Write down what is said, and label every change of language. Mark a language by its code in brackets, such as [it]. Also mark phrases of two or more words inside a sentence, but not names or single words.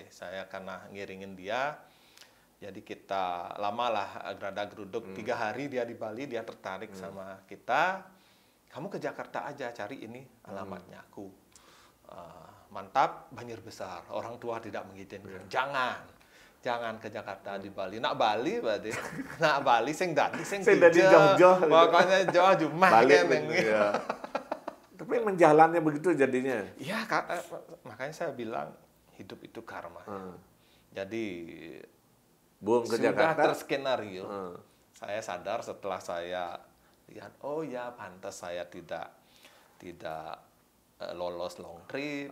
[id] Saya karena ngiringin dia. Jadi kita lamalah gerada geruduk 3 hari dia di Bali, dia tertarik sama kita. Kamu ke Jakarta aja, cari ini alamatnya aku. Mantap, banjir besar. Orang tua tidak mengizinkan. Jangan ke Jakarta di Bali. [ban] Nak Bali berarti. Nak Bali sing dadi [id] jauh-jauh. Pokoknya jauh Jumah kan. Tapi menjalannya begitu jadinya. Iya, makanya saya bilang hidup itu karma. Jadi Buang ke sudah Jakarta. terskenario. Saya sadar setelah saya lihat, oh ya pantas saya tidak lolos long trip.